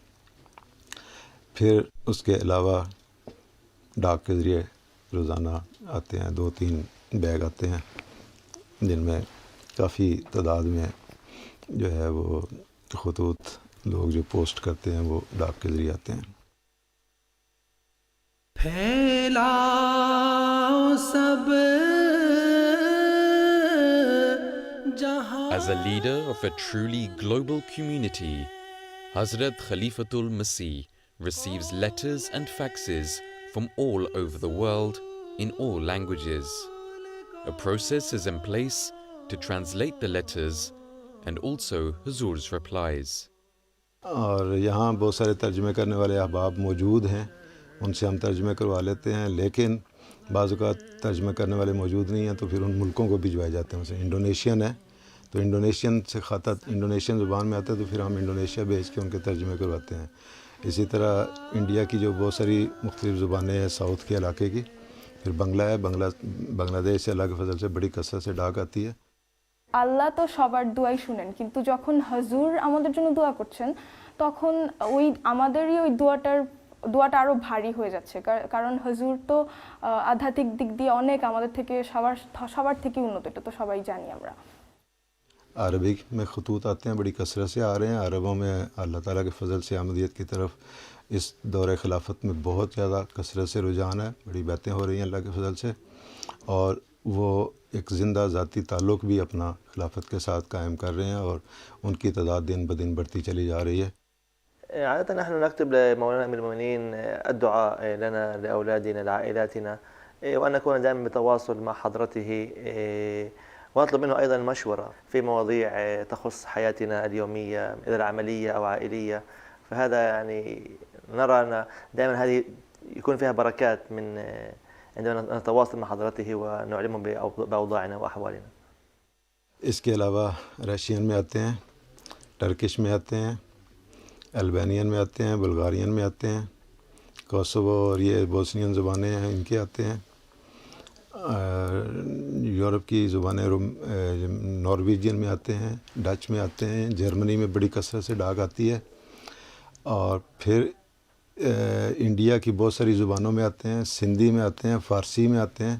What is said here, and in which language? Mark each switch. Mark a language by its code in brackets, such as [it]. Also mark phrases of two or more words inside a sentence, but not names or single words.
[ur] پھر اس کے علاوہ ڈاک کے ذریعے روزانہ آتے ہیں 2-3 بیگ آتے ہیں جن میں کافی تعداد میں جو ہے وہ خطوط لوگ جو پوسٹ کرتے ہیں وہ ڈاک کے ذریعے آتے ہیں. [en] As a leader of a truly global community, Hazrat Khalifatul Masih receives letters and faxes from all over the world in all languages. A process is in place to translate the letters and also Huzur's replies. [ur] اور یہاں بہت سارے ترجمے کرنے والے احباب موجود ہیں, ان سے ہم ترجمے کروا لیتے ہیں, لیکن بعض اوقات ترجمے کرنے والے موجود نہیں ہیں تو پھر ان ملکوں کو بھجوائے جاتے ہیں. مثلا انڈونیشین ہے تو انڈونیشین سے خطہ انڈونیشین زبان میں آتا ہے تو پھر ہم انڈونیشیا بھیج کے ان کے ترجمے کرواتے ہیں. اسی طرح انڈیا کی جو بہت ساری مختلف زبانیں ہیں ساؤتھ کے علاقے کی, پھر بنگلہ ہے, بنگلہ دیش سے اللہ کے فضل سے بڑی کثرت سے ڈاک آتی ہے. [bn] আল্লাহ তো সবার দোয়াই শুনেন, কিন্তু যখন হুজুর আমাদের জন্য দোয়া করছেন তখন ওই আমাদেরই ওই দোয়াটা আরো ভারী হয়ে যাচ্ছে, কারণ হুজুর তো আধ্যাত্মিক দিক দিয়ে অনেক আমাদের থেকে সবার থেকে উন্নত, এটা তো সবাই জানি আমরা. [ur] عربک میں خطوط آتے ہیں, بڑی کثرت سے آ رہے ہیں. عربوں میں اللہ تعالیٰ کے فضل سے احمدیت کی طرف اس دور خلافت میں بہت زیادہ کثرت سے رجحان ہے, بڑی باتیں ہو رہی ہیں اللہ کے فضل سے, اور وہ ایک زندہ ذاتی تعلق بھی اپنا خلافت کے ساتھ قائم کر رہے ہیں اور ان کی تعداد دن بدن بڑھتی چلی جا رہی ہے. [ar] عادة نحن نكتب لمولانا أمير المؤمنين الدعاء لنا لأولادنا لعائلاتنا وأن نكون دائما بتواصل مع حضرته ونطلب منه أيضا المشورة في مواضيع تخص حياتنا اليومية إذا العملية أو عائلية. فهذا يعني نرى أن دائما هذه يكون فيها بركات من عندما نتواصل مع حضرته ونعلمهم بأوضاعنا وأحوالنا. [ur] اس کے علاوہ رشین میں آتے ہیں, ٹرکش میں آتے ہیں, البانین میں آتے ہیں, بلغارین میں آتے ہیں, کوسوو اور یہ بوسنین زبانیں ہیں ان کے آتے ہیں. یورپ کی زبانیں نارویجین میں آتے ہیں, ڈچ میں آتے ہیں, جرمنی میں بڑی کثرت سے ڈاک آتی ہے, اور پھر انڈیا کی بہت ساری زبانوں میں آتے ہیں, سندھی میں آتے ہیں, فارسی میں آتے ہیں.